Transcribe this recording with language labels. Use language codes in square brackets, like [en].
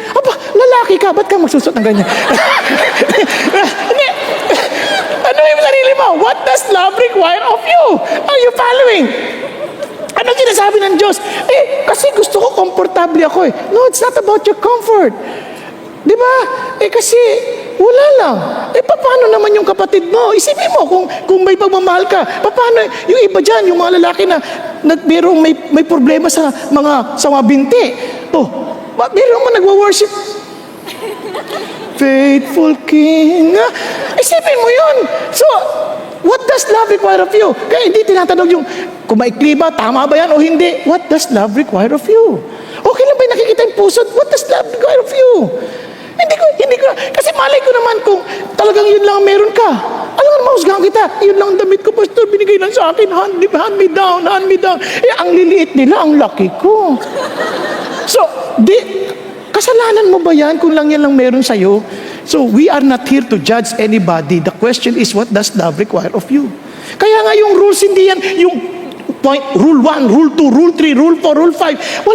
[tl] Aba, lalaki ka, ba't ka magsusot ng ganyan? Hindi. Ano yung sarili mo? [en] What does love require of you? Are you following? [tl] Ano sinasabi ng Diyos? Kasi gusto ko komportable ako eh. [en] No, it's not about your comfort. [tl] Di ba? Kasi wala lang. Paano naman yung kapatid mo? Isipin mo kung may pagmamahal ka. Paano yung iba dyan, yung mga lalaki na merong may problema sa mga binti. Merong mga nagwa-worship. Faithful King. Isipin mo yun. [en] So, what does love require of you? [tl] Kaya hindi tinatanong yung, kung maikli ba, tama ba yan o hindi? [en] What does love require of you? [tl] Okay lang ba yung nakikita yung puso? [en] What does love require of you? [tl] Hindi ko, kasi malay ko naman kung talagang yun lang meron ka. Alam nga, mahusgahan kita. Yun lang damit ko, Pastor, binigay lang sa akin. [en] Hand me down. [tl] Ang liliit nila, ang laki ko. So, kasalanan mo ba yan kung lang yan lang meron sa'yo? [en] So, we are not here to judge anybody. The question is, what does love require of you? [tl] Kaya nga yung rules, hindi yan, yung point, rule 1, rule 2, rule 3, rule 4, rule 5.